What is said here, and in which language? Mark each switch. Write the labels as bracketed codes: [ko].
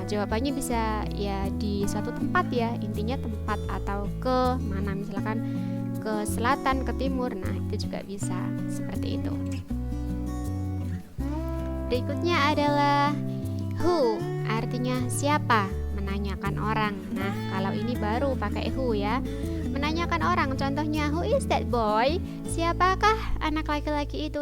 [id] Jawabannya bisa ya di suatu tempat ya. Intinya tempat atau ke mana. Misalkan ke selatan, ke timur. Nah, itu juga bisa seperti itu. Berikutnya adalah who, artinya siapa, menanyakan orang. Nah, kalau ini baru pakai who ya. Menanyakan orang, contohnya [en] who is that boy? [id] Siapakah anak laki-laki itu?